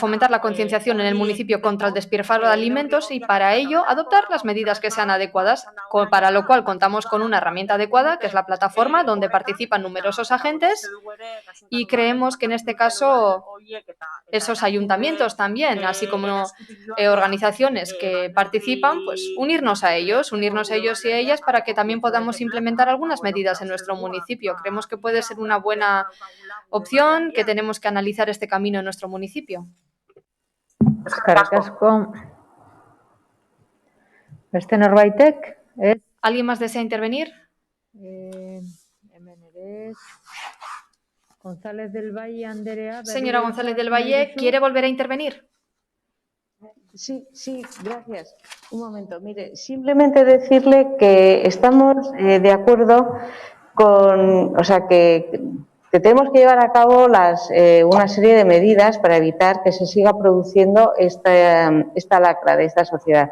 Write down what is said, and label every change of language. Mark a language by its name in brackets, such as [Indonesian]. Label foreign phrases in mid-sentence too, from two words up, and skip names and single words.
[Spanish] fomentar la concienciación en el municipio contra el despilfarro de alimentos y para ello adoptar las medidas que sean adecuadas, para lo cual contamos con una herramienta adecuada que es la plataforma donde participan numerosos agentes y creemos que en este caso esos ayuntamientos también, así como organizaciones que participan, pues unirnos a ellos y a ellas para que también podamos implementar algunas medidas en nuestro municipio. Creemos que puede ser una buena opción, que tenemos que analizar este camino en nuestro municipio. [Basque] Eskerrik asko. Beste norbaitek? [Spanish] ¿Alguien más desea intervenir? [Basque] Hemen ere. [Spanish] González del Valle Andrea. Señora González del Valle, ¿quiere volver a intervenir? Sí, gracias. Un momento, mire, simplemente decirle que estamos de acuerdo con, o sea, que tenemos que llevar a cabo una serie de medidas para evitar que se siga produciendo esta lacra de esta sociedad.